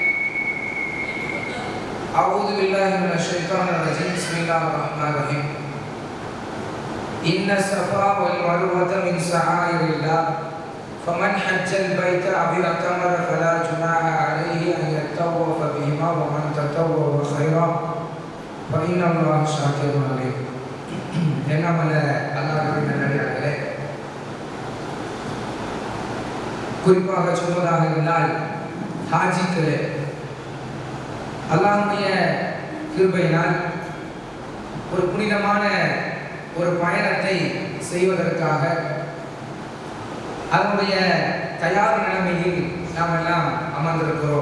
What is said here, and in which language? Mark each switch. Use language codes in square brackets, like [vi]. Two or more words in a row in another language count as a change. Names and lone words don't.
[ar] اعوذ بالله من الشيطان الرجيم بسم الله الرحمن الرحيم ان الصفا والمروه من شعائر الله فمن حج البيت أو اعتمر فلا جناح عليه أن يطوف بهما ومن تطوع خيرا فإن الله شاكر عليم. [ta] என்னமல்ல அல்லாஹ்வின் நல்லடியார்களே, குறிப்பாக சொல்வதாக இருந்தால் ஹாஜிக்களே, அல்லாஹ்வுடைய கிருபையினால் ஒரு புனிதமான ஒரு பயணத்தை செய்வதற்காக அதனுடைய தயார் நிலைமையில் நாம் எல்லாம் அமர்ந்திருக்கிறோம்.